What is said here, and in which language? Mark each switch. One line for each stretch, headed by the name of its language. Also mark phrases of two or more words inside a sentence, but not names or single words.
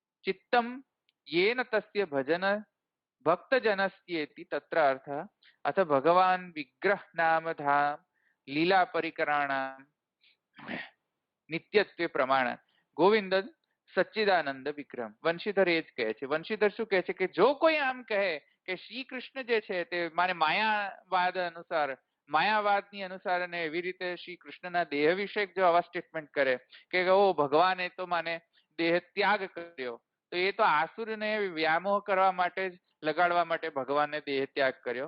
Sanskrit: चित्तम येन तस्य भजन भक्तजनस्येति तत्र अर्थः अथ भगवान विग्रह नाम धाम लीला परिकराणाम નિત્યત્વે પ્રમાણ ગોવિંદ સચ્ચિદાનંદ વિક્રમ.
Gujarati: વંશીધર એ જ કહે છે. વંશીધર શું કહે છે કે જો કોઈ આમ કહે કે શ્રી કૃષ્ણ જે છે તે માને માયાવાદની અનુસાર અને એવી રીતે શ્રી કૃષ્ણના દેહ વિશે જો આવા સ્ટેટમેન્ટ કરે કે ઓ ભગવાને તો માને દેહ ત્યાગ કર્યો, તો એ તો આસુરને વ્યામોહ કરવા માટે જ લગાડવા માટે ભગવાને દેહ ત્યાગ કર્યો.